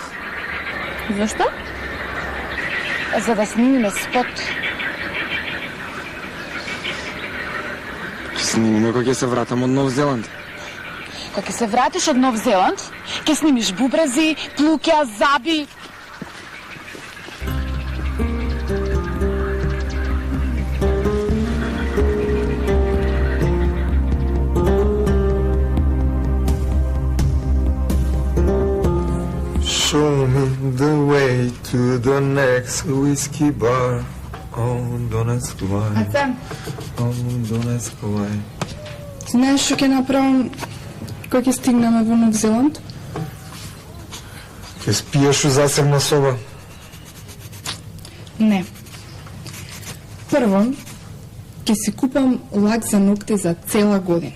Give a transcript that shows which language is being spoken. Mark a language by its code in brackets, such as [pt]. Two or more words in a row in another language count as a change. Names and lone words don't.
[mk] Зашто? За да снимиме спот. Ќе снимиме кога ќе се вратам од Нов Зеланд. Кога ќе се вратиш од Нов Зеланд, ќе снимиш бубрези, плуќа, заби. [en] Show me the way to the next whiskey bar. Oh, don't ask why. Oh, don't ask why. [mk] Знаеш што ќе направам кога ќе стигнеме во Нов Зеланд? Ќе спиеш у засебна соба. Не. Прво, ќе си купам лак за ногти за цела година.